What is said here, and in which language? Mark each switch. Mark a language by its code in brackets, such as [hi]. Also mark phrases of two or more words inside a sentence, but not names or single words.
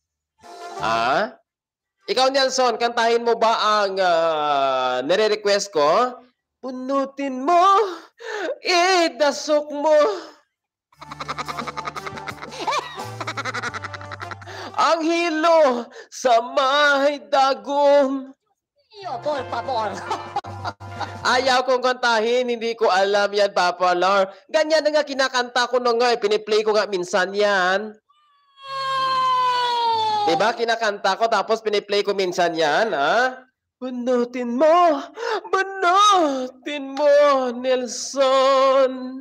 [tl] Ikaw, Nelson, kantahin mo ba ang nire-request ko? Bunutin mo, idasok mo. Ang hilo sa may dagom. [es] Yo, por favor. [tl] Ayaw kong kantahin, hindi ko alam yan, Papa Lar. Ganyan na nga kinakanta ko na nga, piniplay ko nga minsan yan. Diba, kinakanta ko tapos piniplay ko minsan yan, ha? Bunutin mo, Nelson.